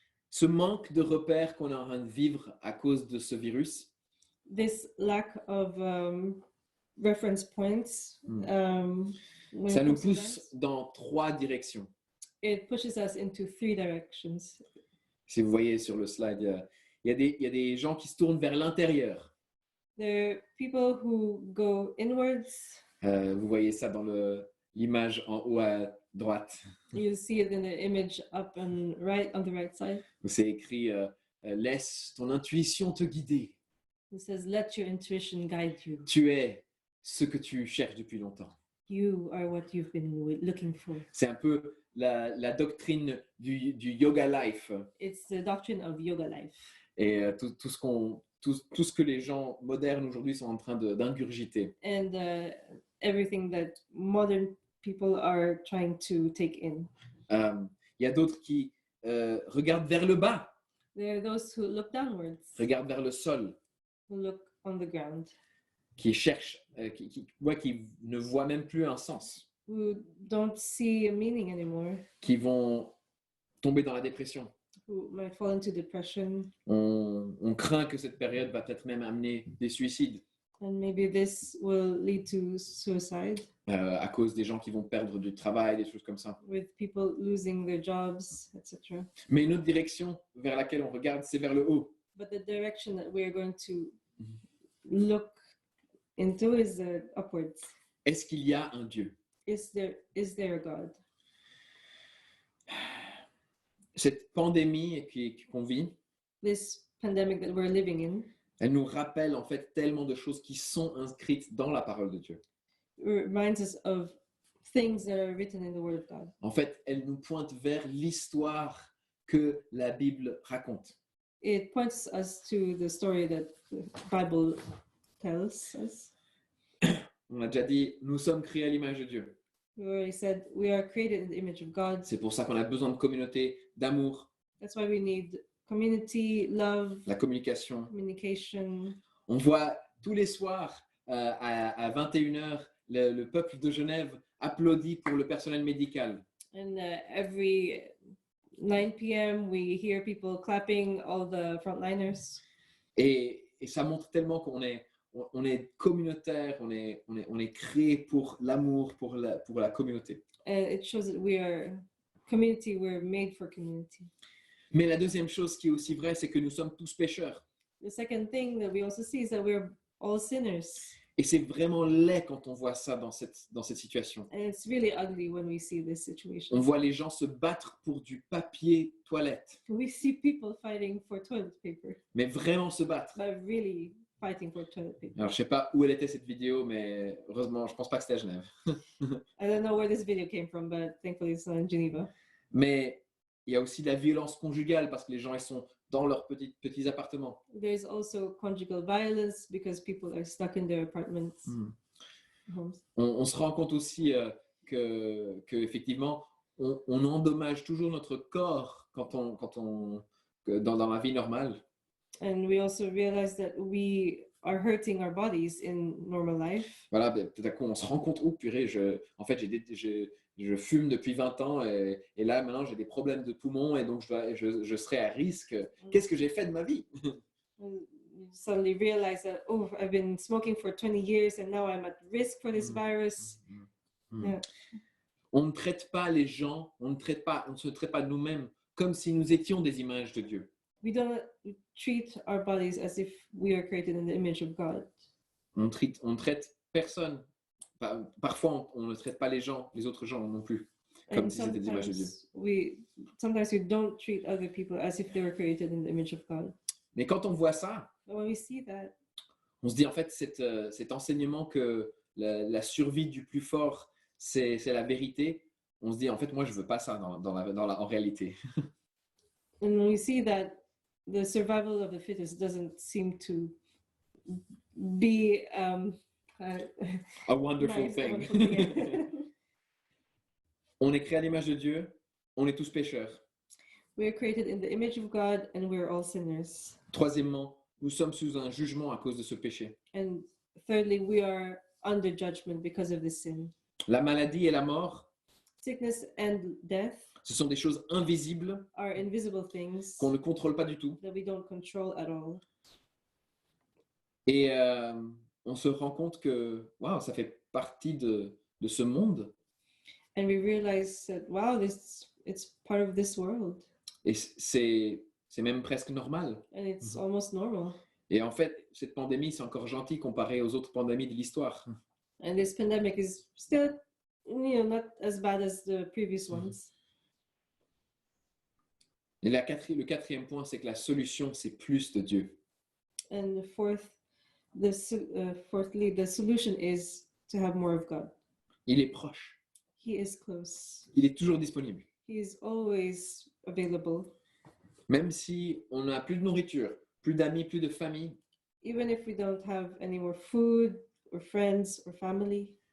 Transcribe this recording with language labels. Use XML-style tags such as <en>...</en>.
<fr>Ce manque de repères qu'on est en train de vivre à cause de ce virus,</fr> <en>This lack of reference points, when</en> <fr>ça</fr> <en>it</en> <fr>nous</fr> <en>comes to</en> <fr>pousse</fr> <en>that,</en> <fr>dans 3 directions.</fr> <en>it pushes us into 3 directions.</en> <fr>Si vous voyez sur le slide, il y a des gens qui se tournent vers l'intérieur.</fr> <en>There are people who go inwards.</en> <fr>Vous voyez ça dans l'image en haut à droite.</fr> <en>You see it in the image up and right on the right side.</en> <fr>Où c'est écrit laisse ton intuition te guider.</fr> <en>It says, "Let your intuition guide you.</en> <fr>Tu es ce que tu cherches depuis longtemps.</fr> <en>You are what you've been looking for."</en> <fr>C'est un peu la doctrine du yoga life</fr> <en>It's the doctrine of yoga life.</en> <fr>et tout ce que les gens modernes aujourd'hui sont en train d'ingurgiter.</fr> <en>And everything that modern people are trying to take in.</en> <fr>Il y a d'autres qui regardent vers le bas,</fr> <en>There are those who look downwards,</en> <fr>regardent vers le sol,</fr> <en>who look on the ground,</en> <fr>qui cherchent, qui ne voient même plus un sens,</fr> <en>who don't see a meaning anymore,</en> <fr>qui vont tomber dans la dépression.</fr> <en>who might fall into depression.</en> <fr>On craint que cette période va peut-être même amener des suicides</fr> <en>And maybe this will lead to suicide</en> <fr>à cause des gens qui vont perdre du travail, des choses comme ça.</fr> <en>with people losing their jobs, etc.</en> <fr>Mais une autre direction vers laquelle on regarde, c'est vers le haut.</fr> <en>But the direction that we're going to look into is upwards.</en> <fr>Est-ce qu'il y a un Dieu?</fr> <en>Is there a God?</en> <fr>Cette pandémie qu'on vit,</fr> <en>This pandemic that we're living in elle nous rappelle en fait tellement de choses qui sont inscrites dans la parole de Dieu. reminds us of things that are written in the Word of God.</en> <fr>En fait, elle nous pointe vers l'histoire que la Bible raconte.</fr> <en>It points us to the story that the Bible tells us.</en> <fr>On a déjà dit, nous sommes créés à l'image de Dieu.</fr> <en>We already said we are created in the image of God.</en> <fr>C'est pour ça qu'on a besoin de communauté, d'amour,</fr> <en>That's why we need community, love,</en> <fr>la communication.</fr> <en>communication.</en> <fr>On voit tous les soirs à 21h, le peuple de Genève applaudit pour le personnel médical.</fr> <en>And every 9 p.m. we hear people clapping, all the frontliners.</en> <fr>Et ça montre tellement qu'on est, on est communautaire, on est créé pour l'amour, pour la communauté.</fr> <en>And it shows that we are community, we're made for community.</en> <fr>Mais la deuxième chose qui est aussi vraie, c'est que nous sommes tous pécheurs.</fr> <en>The second thing that we also see is that we're all sinners.</en> <fr>Et c'est vraiment laid quand on voit ça dans cette situation.</fr> <en>And it's really ugly when we see this situation.</en> <fr>On voit les gens se battre pour du papier toilette,</fr> <en>We see people fighting for toilet paper,</en> <fr>mais vraiment se battre.</fr> <en>but really fighting for toilet paper.</en> <fr>Alors, je sais pas où elle était cette vidéo, mais heureusement, je pense pas que c'était à Genève.</fr> <en>I don't know where this video came from, but thankfully it's not in Geneva.</en> <fr>Mais il y a aussi la violence conjugale parce que les gens ils sont dans leurs petits appartements.</fr> <en>There's also conjugal violence because people are stuck in their apartments. Homes.</en> <fr>On se rend compte aussi que effectivement, on endommage toujours notre corps dans la vie normale.</fr> <en>And we also realize that we are hurting our bodies in normal life.</en> <fr>Voilà, tout à coup, on se rend compte, oh purée, en fait, je fume depuis 20 ans et là, maintenant, j'ai des problèmes de poumons et donc je serai à risque. Qu'est-ce que j'ai fait de ma vie?</fr> <en>You suddenly realize that, oh, I've been smoking for 20 years and now I'm at risk for this virus. Yeah.</en> <fr>On ne traite pas les gens, on ne se traite pas nous-mêmes comme si nous étions des images de Dieu.</fr> <en>We don't treat our bodies as if we are created in the image of God.</en> <fr>On traite personne. Parfois, on ne traite pas les autres gens non plus, comme</fr> <en>And</en> <fr>si c'était des images de Dieu.</fr> <en>sometimes we don't treat other people as if they were created in the image of God.</en> <fr>Mais quand on voit ça,</fr> <en>But when we see that,</en> <fr>on se dit en fait cet enseignement que la survie du plus fort, c'est la vérité. On se dit en fait moi je veux pas ça en réalité.</fr> <en>and when we see that the survival of the fittest doesn't seem to be A wonderful nice, thing. wonderful thing, yeah.</en> <fr>On est créé à l'image de Dieu, on est tous pécheurs.</fr> <en>We are created in the image of God and we are all sinners.</en> <fr>Troisièmement, nous sommes sous un jugement à cause de ce péché.</fr> <en>And thirdly, we are under judgment because of this sin.</en> <fr>La maladie et la mort,</fr> <en>Sickness and death</en> <fr>ce sont des choses invisibles</fr> <en>are invisible things</en> <fr>qu'on ne contrôle pas du tout.</fr> <en>that we don't control at all.</en> <fr>Et on se rend compte que wow, ça fait partie de ce monde.</fr> <en>And we realize that, wow, it's part of this world.</en> <fr>Et c'est même presque normal.</fr> <en>And it's almost normal.</en> <fr>Et en fait, cette pandémie, c'est encore gentil comparé aux autres pandémies de l'histoire.</fr> <en>And this pandemic is still, not as bad as the previous ones.</en> <fr>Et le quatrième point, c'est que la solution, c'est plus de Dieu.</fr> <en>And fourthly, the solution is to have more of God.</en> <fr>Il est proche.</fr> <en>He is close.</en> <fr>Il est toujours disponible.</fr> <en>He is always available.</en> <fr>Même si on n'a plus de nourriture, plus d'amis, plus de famille,</fr> <en>Even if we don't have any more food or friends or family,</en>